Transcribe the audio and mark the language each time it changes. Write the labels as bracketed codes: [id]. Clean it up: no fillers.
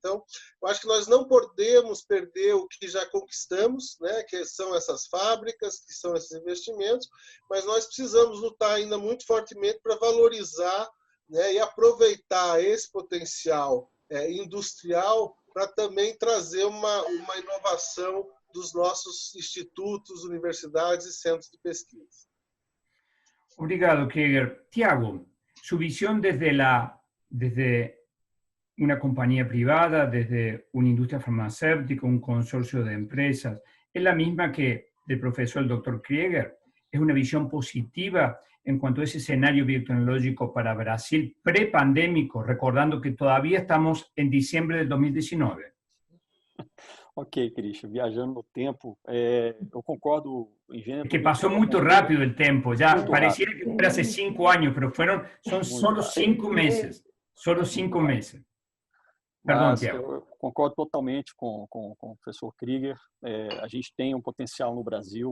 [pt] Então, eu acho que nós não podemos perder o que já conquistamos, né, que são essas fábricas, que são esses investimentos, mas nós precisamos lutar ainda muito fortemente para valorizar, né, e aproveitar esse potencial industrial para também trazer uma inovação dos nossos institutos, universidades e centros de pesquisa. Obrigado, Krieger. [es] Tiago, su visión desde una compañía privada, desde una industria farmacéutica, un consorcio de empresas, ¿es la misma que del profesor el doctor Krieger? ¿Es una visión positiva en cuanto a ese escenario biotecnológico para Brasil pré-pandémico, recordando que todavía estamos en diciembre del 2019? [pt] Ok, Christian, viajando no tempo, eu concordo em gênero. Que passou muito rápido o tempo, já parecia que [es] fuera hace 5 años, pero [pt] são solo 5 meses. [es] Solo 5 meses. Perdão, Tiago. [pt] Eu concordo totalmente com o professor Krieger. A gente tem um potencial no Brasil.